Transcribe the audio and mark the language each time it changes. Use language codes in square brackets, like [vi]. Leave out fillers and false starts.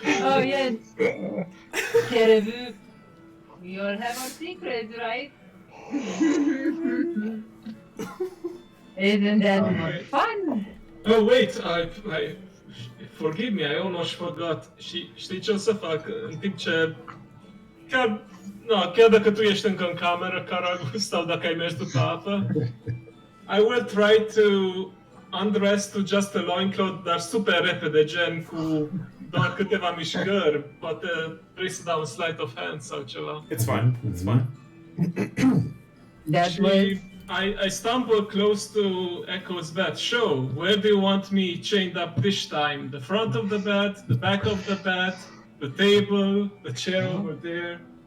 [en] Oh yes. Caribou. We all have our secrets, right? Isn't that Alright. fun? Oh, wait, I forgive me, I almost forgot. [ro] Și știi ce o să fac în timp ce... Chiar dacă tu ești încă în cameră, Caragu, sau dacă ai mers după apă, [en] I will try to undress to just a loincloth, [ro] dar super repede, gen cu doar câteva mișcări. Poate vrei să dau un sleight of hand sau ceva. [en] It's fine. It's fine. That [ro] Și [en] was I stumble close to Echo's bed. So, where do you want me chained up this time? The front of the bed, the back of the bed, the table, the chair over there.